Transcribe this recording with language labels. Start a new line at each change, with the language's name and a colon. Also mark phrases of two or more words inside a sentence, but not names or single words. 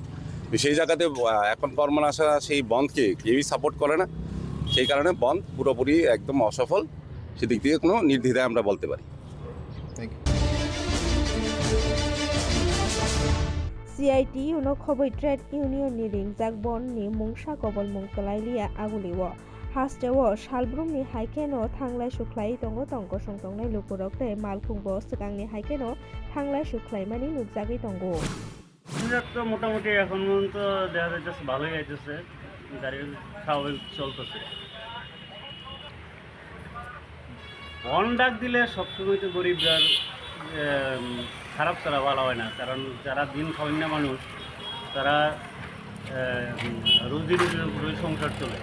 Bangla: সেই জায়গাতে এখন কর্মনাশা সেই বন্ধকে কেউই সাপোর্ট করে না, সেই কারণে বন্ধ পুরোপুরি একদম অসফল, সেদিক থেকে কোনো নির্দ্বিধায় আমরা বলতে পারি।
English: Thank you.
Kok Borok: সিআইটি উনো খবই
English: trade union
Kok Borok: নি রিংজাক বন ni mungsa gobol mung kalailiya aguliwo hastewo salbrumni haikeno thanglai suklai tongo tongko songtongnai lupurok tei malkhungbo swkangni haikeno thanglai suklaimani nukjagui tongo।
Bangla: তো মোটামুটি এখন পর্যন্ত দেখা যাইতেছে ভালোই যাইতেছে, গাড়ি স্বাভাবিক চলতেছে। বন ডাক দিলে সবসময় তো গরিবরার খারাপ ছাড়া ভালো হয় না, কারণ যারা দিন খাওয়ান না মানুষ, তারা রুজির উপরে সংসার চলে।